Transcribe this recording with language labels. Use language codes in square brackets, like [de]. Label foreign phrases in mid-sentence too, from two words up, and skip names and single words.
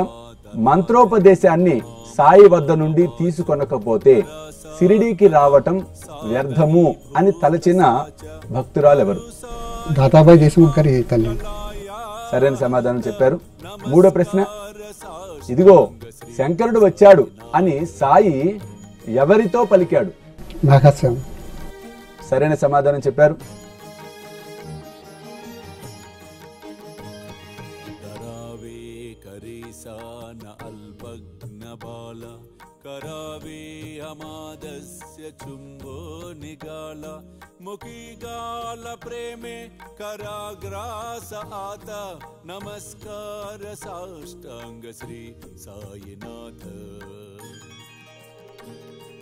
[te] మంత్రోపదేశాన్ని సాయి వద్ద నుండి తీసుకొనకపోతే షిరిడీకి రావటం వ్యర్థము అని తలచిన భక్తురాలు ఎవరు? దాతాబాయి దేశముఖ్ గారి తల్లి. సరైన సమాధానం చెప్పారు. మూడో ప్రశ్న, ఇదిగో శంకరుడు వచ్చాడు అని సాయి ఎవరితో పలికాడు? నాగస్యం. సరైన సమాధానం చెప్పారు. [mr] करावे अमादस्य चुंबो निगाला मुखी गाल प्रेमे कराग्रास आता नमस्कार साष्टांग श्री साईनाथ.